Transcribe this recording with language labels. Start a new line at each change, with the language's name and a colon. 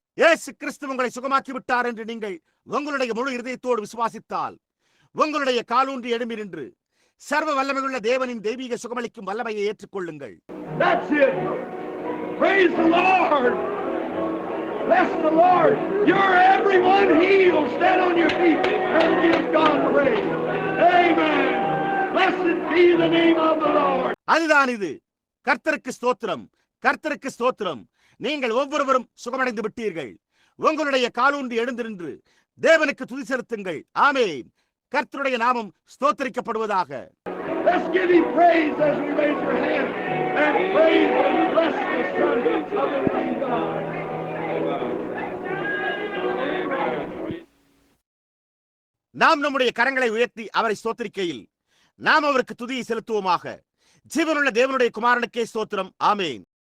Tamil: இயேசு கிறிஸ்து உங்களை சுகமாக்கி விட்டார் என்று நீங்கள் உங்களுடைய முழு இதயத்தோடு விசுவாசித்தால் உங்களுடைய காலூன்றி எழும்பி நின்று சர்வ வல்லமையுள்ள தேவனின் தெய்வீக சுகமளிக்கும் வல்லமையை ஏற்றுக்கொள்ளுங்கள்.
English: That's it. Praise the Lord. Bless the Lord. You're everyone healed. Stand on your feet and give God praise. Amen. Blessed be the name of the Lord.
Tamil: அதுதான் இது. கர்த்தருக்கு ஸ்தோத்திரம், கர்த்தருக்கு ஸ்தோத்திரம். நீங்கள் ஒவ்வொருவரும் சுகமடைந்து விட்டீர்கள். உங்களுடைய காலூன்றி எழுந்து நின்று தேவனுக்கு துதி செலுத்துங்கள். ஆமென். கர்த்தருடைய நாமம் ஸ்தோத்திரிக்கப்படுவதாக.
English: Let's give him praise as we raise our hands and praise and bless the Son of the living God.
Tamil: நாம் நம்முடைய கரங்களை உயர்த்தி அவரை ஸ்தோத்திரிக்கையில் நாம் அவருக்கு துதியை செலுத்துவோமாக. ஜீவனுள்ள தேவனுடைய குமாரனுக்கே ஸ்தோத்திரம். ஆமென்.